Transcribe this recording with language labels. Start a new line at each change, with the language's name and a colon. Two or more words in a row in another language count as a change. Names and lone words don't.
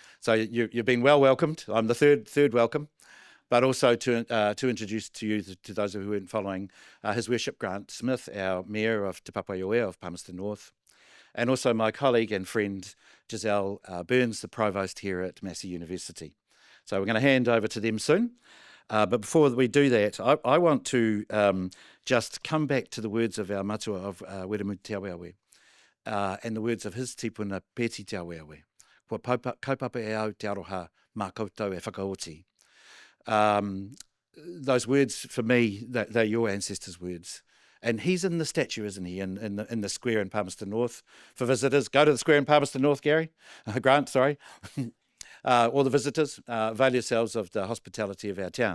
English: So you've been well welcomed. I'm the third welcome, but also to introduce to you, to those who weren't following, His Worship Grant Smith, our Mayor of Te Papaioea of Palmerston North, and also my colleague and friend Giselle Byrnes, the Provost here at Massey University. So we're going to hand over to them soon. But before we do that, I want to just come back to the words of our matua of Weremu Te Aweawe, and the words of his tipuna Pēti Te Aweawe.
Māori: Kua kaupapa e au te aroha mā koutou e whakaoti.
English: Those words, for me, they're your ancestors' words. And he's in the statue, isn't he, in the square in Palmerston North. For visitors, go to the square in Palmerston North, Gary. Grant, sorry. All the visitors, avail yourselves of the hospitality of our town.